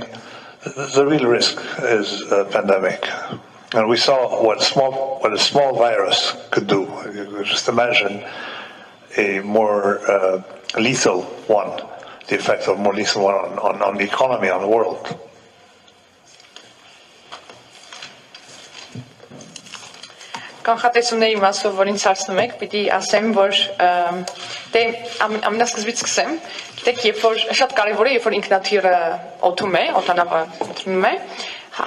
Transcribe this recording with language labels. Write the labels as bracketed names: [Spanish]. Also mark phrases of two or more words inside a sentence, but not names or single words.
[English] The real risk is a pandemic. And we saw what a small virus could do. You could just imagine a more lethal one, the effect of more lethal one on the economy, on the world. [Armenian] Կանխատեսումների մասով, որ ինձ հարցնում եք, պիտի ասեմ, որ դե ամենասկզբից սկսեմ, գիտեք, երբ որ շատ կարևոր է, երբ որ ինքնաթիռը օդում է, օդանավը օդում է, պարզ